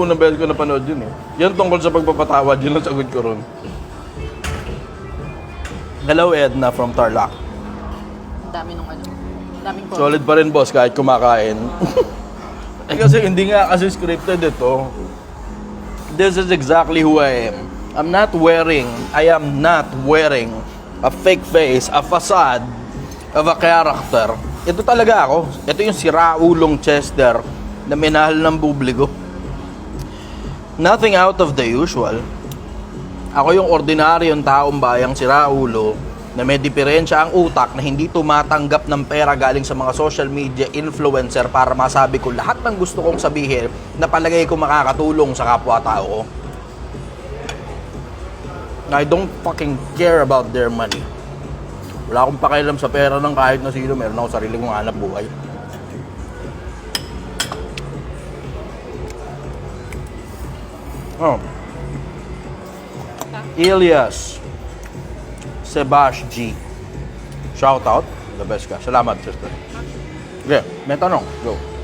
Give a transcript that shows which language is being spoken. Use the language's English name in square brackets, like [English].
[Filipino] Unang beses ko napanood yun eh. Yan tungkol sa pagpapatawad. Yun ang sagot ko ron. [English] Hello, Edna from Tarlac. [Filipino] Daming po. Solid pa rin, boss, kahit kumakain. Kasi hindi nga kasi scripted ito. [English] This is exactly who I am. I am not wearing a fake face, a facade of a character. [Filipino] Ito talaga ako. Ito yung siraulong Chester na minahal ng publiko. [English] Nothing out of the usual. [Filipino] Ako yung ordinaryong taong bayang siraulo na may diferensya ang utak na hindi tumatanggap ng pera galing sa mga social media influencer para masabi ko lahat ng gusto kong sabihin na palagay ko makakatulong sa kapwa-tao ko. [English] I don't fucking care about their money. [Filipino] Wala akong pakialam sa pera ng kahit na sino. Meron ako sarili kong hanap buhay. Elias Sebash G. Shout out. [English] The best [Filipino] ka. Salamat, sister. Okay, may tanong. Go.